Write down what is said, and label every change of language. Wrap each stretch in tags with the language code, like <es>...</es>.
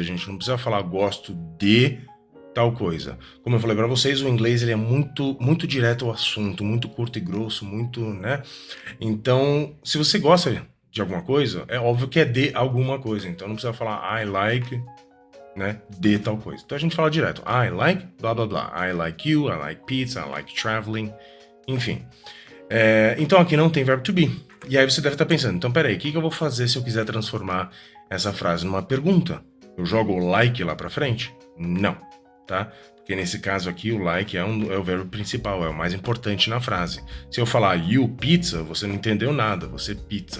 <pt>A gente não precisa falar gosto de tal coisa. Como eu falei para vocês, o inglês ele é muito direto ao assunto, muito curto e grosso, muito, né? Então, se você gosta de alguma coisa, é óbvio que é de alguma coisa. Então, não precisa falar I like, né, de tal coisa. Então, a gente fala direto.</pt> <en>I like blá blá blá. I like you, I like pizza, I like traveling, enfim.</en> <pt>Então, aqui não tem verbo to be. E aí você deve estar pensando, então, peraí, o que eu vou fazer se eu quiser transformar essa frase numa pergunta? Eu jogo o like lá pra frente? Não. Tá? Porque nesse caso aqui o like é o verbo principal, é o mais importante na frase. Se eu falar you pizza, você não entendeu nada, você pizza.</pt>